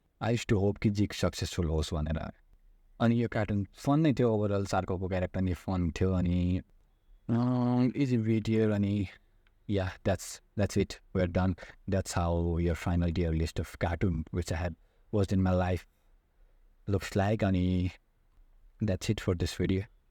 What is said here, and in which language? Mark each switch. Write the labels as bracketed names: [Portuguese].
[English] I use to hope [Nepali] कि जिक successful होस् भनेर। अनि यो कार्टुन फन नै थियो ओभरअल, चार्कोको क्यारेक्टर नि फन थियो अनि इजी भिडियो अनि [English] yeah, that's it. We're done. That's how your final tier list of cartoon which I had watched in my life looks like. And that's it for this video.